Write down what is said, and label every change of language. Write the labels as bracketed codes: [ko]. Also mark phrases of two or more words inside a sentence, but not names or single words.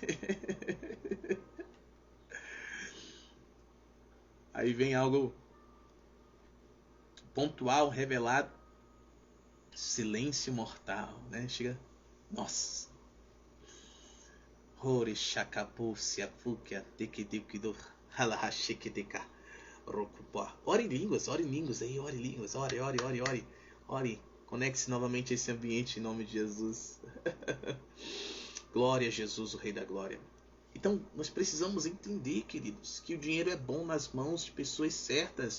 [pt] Aí vem algo pontual, revelado. Silêncio mortal, né? Chega. Nossa. Ore shakapu siafukia tekidikido halahashikideka. Ore em línguas aí, ore em línguas, ore. Conecte-se novamente a esse ambiente em nome de Jesus. Glória a Jesus, o Rei da Glória. Então, nós precisamos entender, queridos, que o dinheiro é bom nas mãos de pessoas certas.